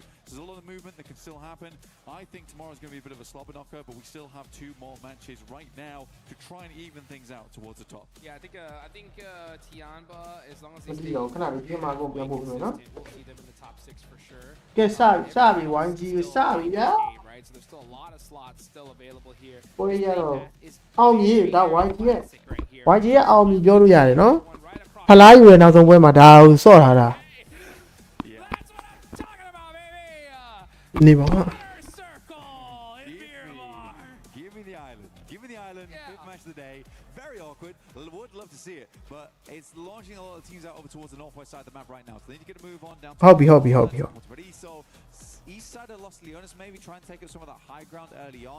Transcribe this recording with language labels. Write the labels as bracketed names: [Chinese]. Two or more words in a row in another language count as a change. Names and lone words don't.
[English] So there's a lot of movement that can still happen. I think tomorrow's going to be a bit of a slobber knocker, but we still have 2 more matches right now to try and even things out towards the top. Yeah, I think Tiamba, as long as they stay, we'll see them in the top 6 for sure. Get sorry, YG, sorry, yeah. Right, so there's still a lot of slots still available here. [Burmese] That YG, YG အောင်မြင်ပြောလို့ရတယ်နော်ဖလားယူရဲ့နောက်ဆုံးပွဲမှာဒါကိုစော့ထားတာနေပါ [English] Give me the island. Give me the island. Fifth match of the day. Very awkward. Would love to see it, but it's launching a lot of teams out over towards the northwest side of the map right now. So they need to get a move on down. Hobby. But east side of Los Leones maybe try and take up some of that high ground early on.